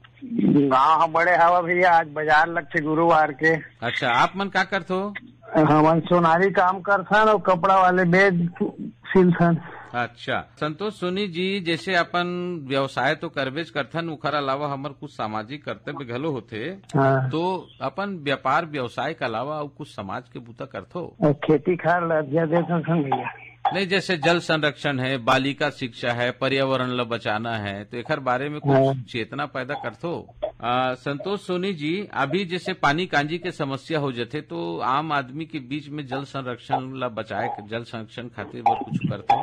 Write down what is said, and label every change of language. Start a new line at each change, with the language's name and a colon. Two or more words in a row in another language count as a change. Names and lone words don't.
Chhattisgarhi: गाँव बड़े हवा भैया, आज बाजार लग थे गुरुवार के। अच्छा, आप मन का करते हो? हम सोनारी काम करथन और कपड़ा वाले बेच सिलथन। अच्छा संतोष सोनी जी, जैसे अपन व्यवसाय तो करबेज करथन, उखर अलावा हमर कुछ सामाजिक कर्तव्य घलो होते। हाँ। तो अपन व्यापार व्यवसाय के अलावा और कुछ समाज के बूता करथो? खेती खार लज्जा देथन भैया। नहीं, जैसे जल संरक्षण है, बालिका शिक्षा है, पर्यावरण ला बचाना है, तो एक बारे में कुछ चेतना पैदा करथो? संतोष सोनी जी, अभी जैसे पानी कांजी के समस्या हो जाते, तो आम आदमी के बीच में जल संरक्षण ला बचाए, जल संरक्षण खातिर और कुछ करथो?